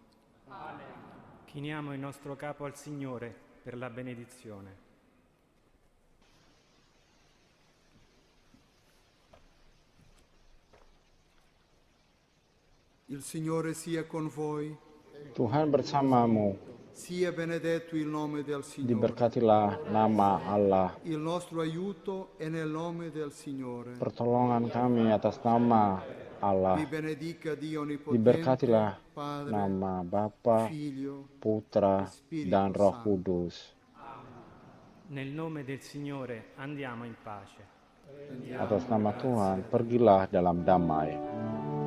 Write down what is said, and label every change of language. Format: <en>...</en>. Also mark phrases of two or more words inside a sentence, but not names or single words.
<it>Chiniamo il nostro capo al Signore per la benedizione. Il Signore sia con voi,</it> <id>Tuhan bersamamu,</id> <it>sia benedetto il nome del Signore.</it> <id>diberkatilah nama Allah.</id> <it>Il nostro aiuto è nel nome del Signore.</it> <id>Pertolongan kami atas nama Allah.</id> <it>Vi benedica Dio Onnipotente,</it> <id>Diberkatilah</id> <it>Padre,</it> <id>nama Bapa,</id> <it>Figlio,</it> <id>Putra,</id> <it>Spirito</it> <id>dan Roh</id> <it>Santo.</it> <id>Kudus.</id> <it>Nel nome del Signore andiamo in pace.</it> <id>Atas nama Tuhan, pergilah dalam damai.</id>